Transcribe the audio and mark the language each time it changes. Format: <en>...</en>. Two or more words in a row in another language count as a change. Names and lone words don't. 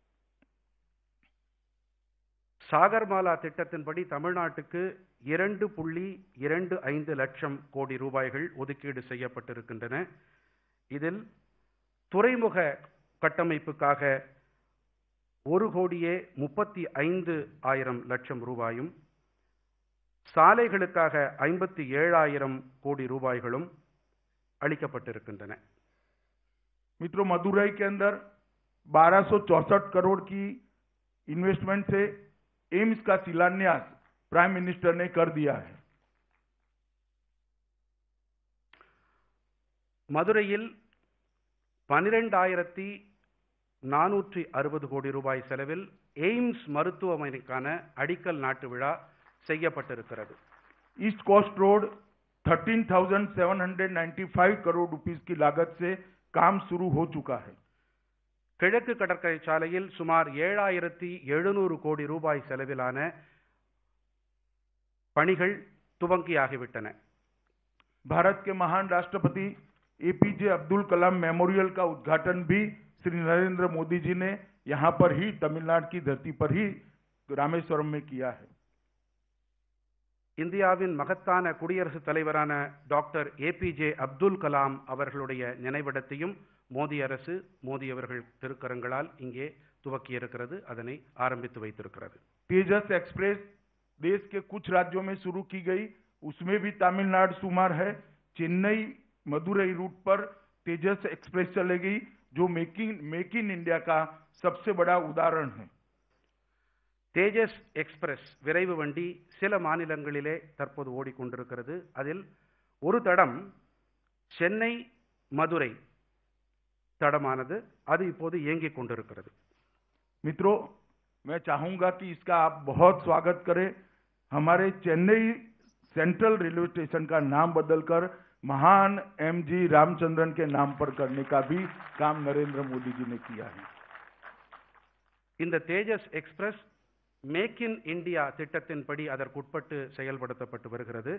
<ta>சாகர்மாலா திட்டத்தின்படி தமிழ்நாட்டுக்கு 2.25 லட்சம் கோடி ரூபாய்கள் ஒதுக்கீடு செய்யப்பட்டிருக்கின்றன. இதில் துறைமுக கட்டமைப்புக்காக 1,35,00,000 லட்சம் ரூபாயும், சாலைகளுக்காக 57,000 கோடி ரூபாய்களும் அளிக்கப்பட்டிருக்கின்றன.</ta> <hi>मित्रों, मदुरई के अंदर 1264 करोड़ की इन्वेस्टमेंट से एम्स का शिलान्यास</hi> <en>prime minister</en> <hi>ने कर दिया है.</hi> <ta>மதுரையில் 12,460 கோடி ரூபாய் செலவில் எய்ம்ஸ் மருத்துவமனைக்கான அடிக்கல் நாட்டு விழா செய்யப்பட்டிருக்கிறது.</ta> <hi>ईस्ट कोस्ट रोड 13,795 करोड़ रुपीस की लागत से काम शुरू हो चुका है.</hi> <ta>கிழக்கு கடற்கரை சாலையில் சுமார் 7,700 கோடி ரூபாய் செலவிலான பணிகள் துவங்கியாகிவிட்டன.</ta> <hi>भारत के महान राष्ट्रपति एपीजे अब्दुल कलाम मेमोरियल का उद्घाटन भी श्री नरेंद्र मोदी जी ने यहां पर ही तमिलनाडु की धरती पर ही रामेश्वरम में किया है.</hi> <ta>இந்தியாவின் மகத்தான குடியரசுத் தலைவரான டாக்டர் ஏபிஜே அப்துல் கலாம் அவர்களுடைய நினைவிடத்தையும் மோடி அரசு, மோடி அவர்கள் திருக்கரங்களால் இங்கே துவக்கி இருக்கிறது, அதனை ஆரம்பித்து வைத்திருக்கிறது.</ta> <hi>तेजस एक्सप्रेस देश के कुछ राज्यों में शुरू की गई, उसमें भी तमिलनाडु शुमार है. चेन्नई मदुरई रूट पर तेजस एक्सप्रेस चलेगी, जो मेक इन इंडिया का सबसे बड़ा उदाहरण है.</hi> <ta>தேஜஸ் எக்ஸ்பிரஸ் விரைவு வண்டி சில மாநிலங்களிலே தற்போது ஓடிக்கொண்டிருக்கிறது. அதில் ஒரு தடம் சென்னை மதுரை தடமானது, அது இப்போது இயங்கிக் கொண்டிருக்கிறது.</ta> <hi>मित्रों, मैं चाहूंगा कि इसका आप बहुत स्वागत करें. हमारे चेन्नई सेंट्रल रेलवे स्टेशन का नाम बदलकर महान एमजी रामचंद्रन के नाम पर करने का भी काम नरेंद्र मोदी जी ने किया है.</hi> <ta>இந்த தேஜஸ் எக்ஸ்பிரஸ் மேக் இன் இந்தியா திட்டத்தின்படி அதற்குட்பட்டு செயல்படுத்தப்பட்டு வருகிறது.</ta>